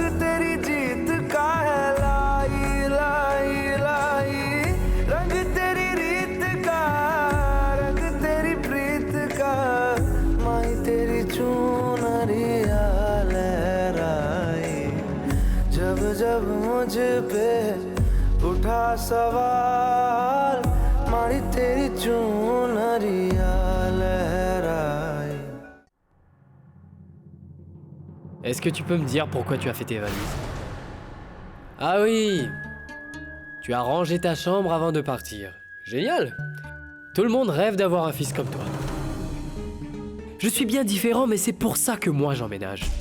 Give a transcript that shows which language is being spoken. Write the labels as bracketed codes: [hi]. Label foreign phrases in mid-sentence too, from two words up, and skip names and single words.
[hi] तेरी जीत का है लाई लाई लाई रंग तेरी रीत का रंग तेरी प्रीत का माई तेरी चूनरिया लहराए जब जब मुझ पे उठा सवाल मारी तेरी चूनरिया लहराए। [fr] Est-ce que tu peux me dire pourquoi tu as fait tes valises? Ah oui! Tu as rangé ta chambre avant de partir. Génial! Tout le monde rêve d'avoir un fils comme toi. Je suis bien différent, mais c'est pour ça que moi j'emménage.